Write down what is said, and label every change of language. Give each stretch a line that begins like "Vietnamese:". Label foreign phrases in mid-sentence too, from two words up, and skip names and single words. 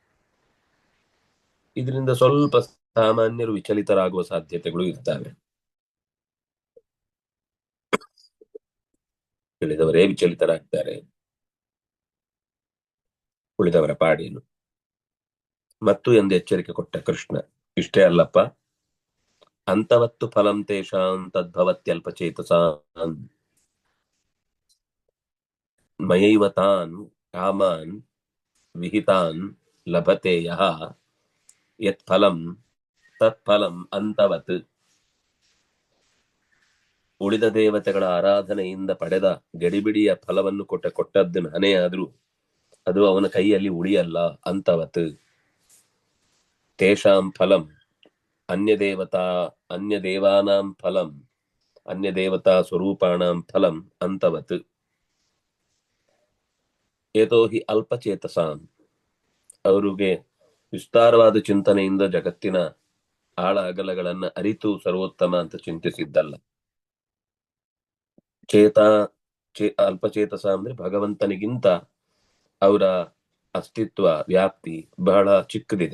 Kannada: ಇದರಿಂದ ಸ್ವಲ್ಪ ಸಾಮಾನ್ಯರು ವಿಚಲಿತರಾಗುವ ಸಾಧ್ಯತೆಗಳು ಇರ್ತವೆ. ತಿಳಿದವರೇ ವಿಚಲಿತರಾಗ್ತಾರೆ, ಉಳಿದವರ ಪಾಡೇನು. ಮತ್ತು ಎಂದು ಎಚ್ಚರಿಕೆ ಕೊಟ್ಟ ಕೃಷ್ಣ. ಇಷ್ಟೇ ಅಲ್ಲಪ್ಪ,
Sanskrit: ಅಂತವತ್ತು ಫಲಂ ತೇಷಾಂ ತದ್ಭವತ್ಯಲ್ಪಚೇತಸಾಂ ಮಯೈವ ತಾನ್ ಕಾಮಾನ್ ವಿಹಿತಾನ್ ಲಭತೆ ಯಃ ಯತ್ ಫಲಂ ತತ್ಫಲಂ ಅಂತವತ್.
Kannada: ಉಳಿದ ದೇವತೆಗಳ ಆರಾಧನೆಯಿಂದ ಪಡೆದ ಗಡಿಬಿಡಿಯ ಫಲವನ್ನು ಕೊಟ್ಟದ್ದು ನಾನೇ ಆದ್ರೂ ಅದು ಅವನ ಕೈಯಲ್ಲಿ ಉಳಿಯಲ್ಲ.
Sanskrit: ಅಂತವತ್ ತೇಷಾಂ ಫಲಂ ಅನ್ಯ ದೇವಾನಾಂ ಫಲಂ ಅನ್ಯ ದೇವತಾ ಸ್ವರೂಪಾಣಾಂ ಫಲಂ ಅಂತವತ್ ಯತೋ ಹಿ ಅಲ್ಪಚೇತಸಾಂ.
Kannada: ಅವರಿಗೆ ವಿಸ್ತಾರವಾದ ಚಿಂತನೆಯಿಂದ ಜಗತ್ತಿನ ಆಳ ಅಗಲಗಳನ್ನ ಅರಿತು ಸರ್ವೋತ್ತಮ ಅಂತ ಚಿಂತಿಸಿದ್ದಲ್ಲ. ಅಲ್ಪಚೇತಸ ಅಂದ್ರೆ ಭಗವಂತನಿಗಿಂತ ಅವರ ಅಸ್ತಿತ್ವ ವ್ಯಾಪ್ತಿ ಬಹಳ ಚಿಕ್ಕದಿದೆ.